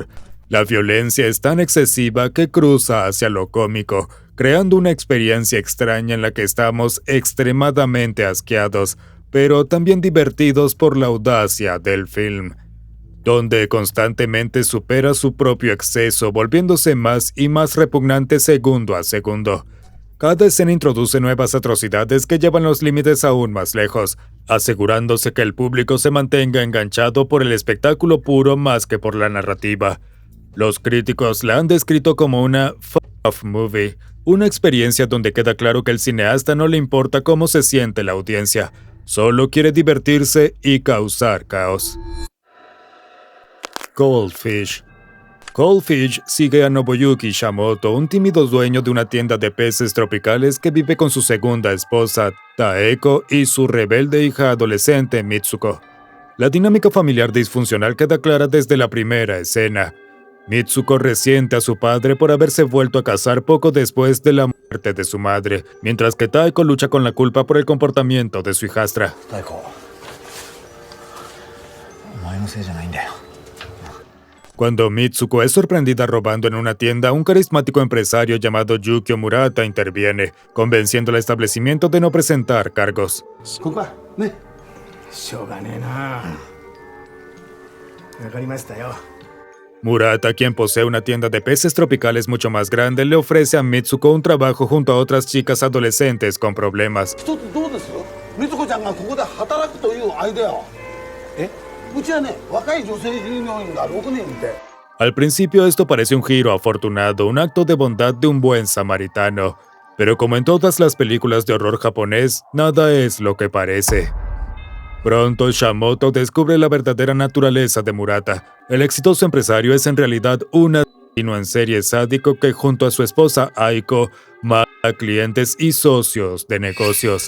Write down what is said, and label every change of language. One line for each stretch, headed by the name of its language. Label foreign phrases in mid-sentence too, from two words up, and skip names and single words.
Spanish: La violencia es tan excesiva que cruza hacia lo cómico, creando una experiencia extraña en la que estamos extremadamente asqueados, pero también divertidos por la audacia del film, donde constantemente supera su propio exceso, volviéndose más y más repugnante segundo a segundo. Cada escena introduce nuevas atrocidades que llevan los límites aún más lejos, asegurándose que el público se mantenga enganchado por el espectáculo puro más que por la narrativa. Los críticos la han descrito como una
English: fuck-off movie,
Spanish: una experiencia donde queda claro que al cineasta no le importa cómo se siente la audiencia, solo quiere divertirse y causar caos. Goldfish. Goldfish sigue a Nobuyuki Shamoto, un tímido dueño de una tienda de peces tropicales que vive con su segunda esposa, Taeko, y su rebelde hija adolescente, Mitsuko. La dinámica familiar disfuncional queda clara desde la primera escena. Mitsuko resiente a su padre por haberse vuelto a casar poco después de la muerte de su madre, mientras que Taeko lucha con la culpa por el comportamiento de su hijastra. Taeko,
Japanese: お前前のせいじゃないんだよ。
Spanish: Cuando Mitsuko es sorprendida robando en una tienda, un carismático empresario llamado Yukio Murata interviene, convenciendo al establecimiento de no presentar cargos.
Japanese: ここはね。しょうがねえな。わかりましたよ。
Spanish: Murata, quien posee una tienda de peces tropicales mucho más grande, le ofrece a Mitsuko un trabajo junto a otras chicas adolescentes con problemas.
Japanese: 一つどうです？みつこちゃんがここで働くというアイデアを。うちはね、若い女性従業員が6人いて。
Spanish: Al principio esto parece un giro afortunado, un acto de bondad de un buen samaritano. Pero como en todas las películas de horror japonés, nada es lo que parece. Pronto Shamoto descubre la verdadera naturaleza de Murata. El exitoso empresario es en realidad un asesino en serie sádico que junto a su esposa Aiko mata a clientes y socios de negocios.